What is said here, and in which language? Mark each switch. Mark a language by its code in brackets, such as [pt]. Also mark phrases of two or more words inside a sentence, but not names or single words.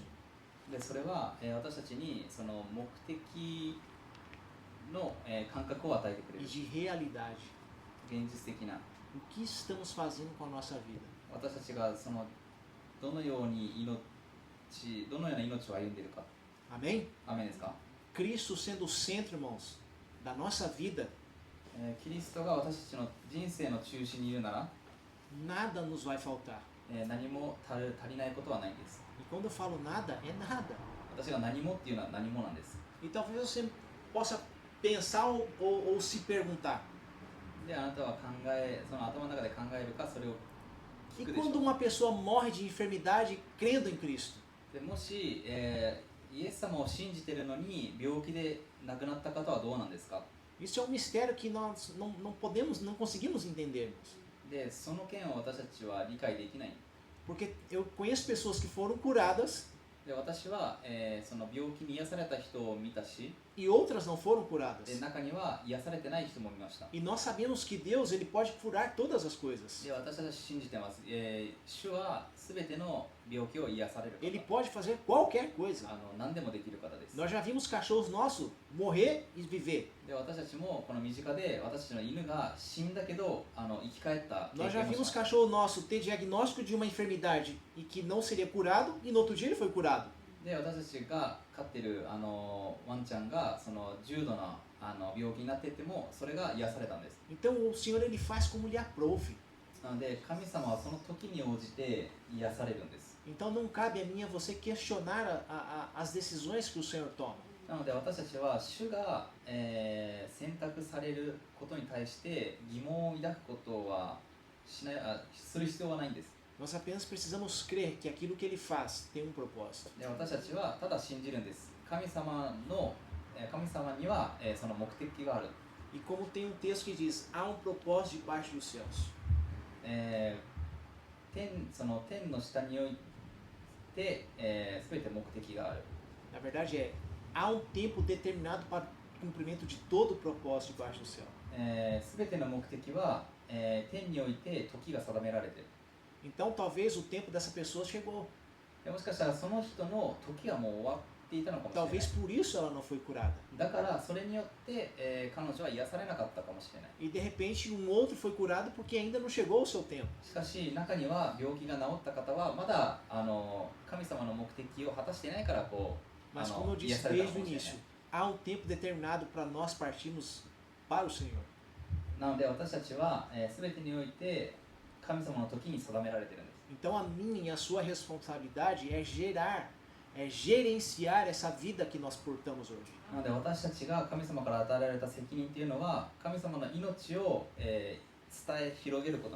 [ja] で、それは、私たちにその目的の、感覚を与えてくれ [pt] E [ja] る。 [pt] de realidade. [ja] 現実的な。 [pt] O que estamos fazendo com a nossa vida? [ja] 私たちがそのどのような命を歩んでいるか。 [pt] Amém? [ja] アメンですか？ [pt] Cristo sendo o centro, irmãos, da nossa vida, [ja] キリストが私たちの人生の中心にいるなら、 [pt] nada nos vai faltar. [ja] 何も足りないことはないんです。 [pt] E quando eu falo nada, é nada. [ja] 私が何もっていうのは何もなんです。 [pt] E talvez você possa pensar ou se perguntar: [ja] で、あなたはその頭の中で考えるか、それを [pt] e [ja] 聞くでしょ [pt] quando [ja] う。 [pt] uma pessoa morre de enfermidade crendo em Cristo? [ja] でもし、 イエス様を信じてるのに病気で亡くなった方はどうなんですか。 [pt] Isso é um mistério que nós não podemos, não conseguimos entendermos. [ja] でその件を私たちは理解できない。 [pt] Porque eu conheço pessoas que foram curadas [ja] で私は、その病気に癒された人を見たし、 [pt] e outras não foram curadas. [ja] で中には癒されてない人も見ました。 [pt] E nós sabemos que Deus ele pode curar todas as coisas. [ja] で私たち信じてます。主はすべての病気を癒される [pt] Ele [ja] 方。 [pt] pode fazer qualquer coisa. [ja] 何でもできる方です。 [pt] Nós já vimos cachorros nossos morrer e viver. [ja] で私たちもこの身近で私たちの犬が死んだけど生き返った経 [pt] Nós já [ja] 験をし [pt] vimos [ja] ました。 [pt] cachorro nosso ter diagnóstico de uma enfermidade e que não seria curado e no outro dia ele foi curado. [ja] で私たちが飼ってるワンちゃんがその重度な病気になっていてもそれが癒されたんです。 [pt] Então o Senhor ele faz como lhe aprouve. [ja] なので神様はその時に応じて癒されるんです。 [pt] Então não cabe a mim e a você questionar as decisões que o Senhor toma. [ja] なので私たちは主が、選択されることに対して疑問を抱くことはする必要はないんです。 [pt] Nós apenas precisamos crer que aquilo que ele faz tem um propósito. [ja] で私たちはただ信じるんです。神様には、その目的がある。 [pt] E como tem um texto que diz, há um propósito debaixo dos céus. [ja] その天の下において、全て目的がある。 [pt] Na verdade há um tempo determinado para o cumprimento de todo o propósito debaixo do céu. [ja] 全ての目的は、天において時が定められている。 [pt] Então talvez o tempo dessa pessoa chegou. [ja] でもしかしたらその人の時がもう終わっていたのかもしれない。 [pt] Talvez por isso ela não foi curada. [ja] だからそれによって、彼女は癒されなかったかもしれない。 [pt] E de repente um outro foi curado porque ainda não chegou o seu tempo. [ja] しかし中には病気が治った方はまだ神様の目的を果たしていないからこう [pt] Mas como eu [ja] 癒 [pt] disse [ja] されたか [pt] desde [ja] も [pt] o [ja] しれない。 [pt] início, há um tempo determinado para nós partirmos para o Senhor. [ja] なので私たちは、全てにおいて神様の時に定められているんです。 [pt] Então a minha e a sua responsabilidade é gerenciar essa vida que nós portamos hoje. [ja] なので私たちが神様から与えられた責任っていうのは神様の命を、広めることな